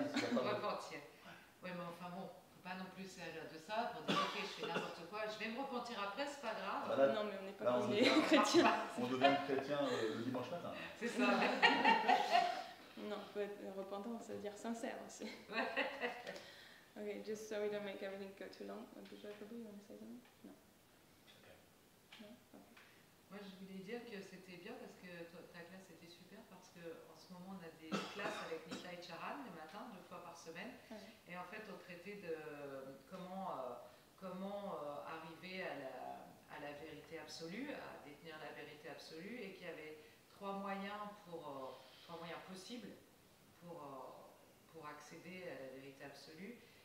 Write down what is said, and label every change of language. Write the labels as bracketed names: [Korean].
[French] Repentir. Oui, mais enfin bon, faut pas non plus servir de ça pour dire ok, je fais n'importe quoi, je vais me repentir après, c'est pas grave. Voilà. Non, mais on n'est pas comme les chrétiens. On devient chrétien le dimanche matin. C'est ça. Non, faut être repentant, ça veut dire sincère aussi. [English] Okay, just so we don't make everything go too long. Bijay Prabhu, you want to say something? No. No? Okay. [French] Moi, je voulais dire que c'était bien parce que ta classe était super parce qu'en ce moment, on a des classes avec Nita et Charan le matin, 2 fois par semaine. Et en fait, on traitait de comment arriver à la vérité absolue, à détenir la vérité absolue, et qu'il y avait 3 moyens possibles pour accéder à la vérité absolue.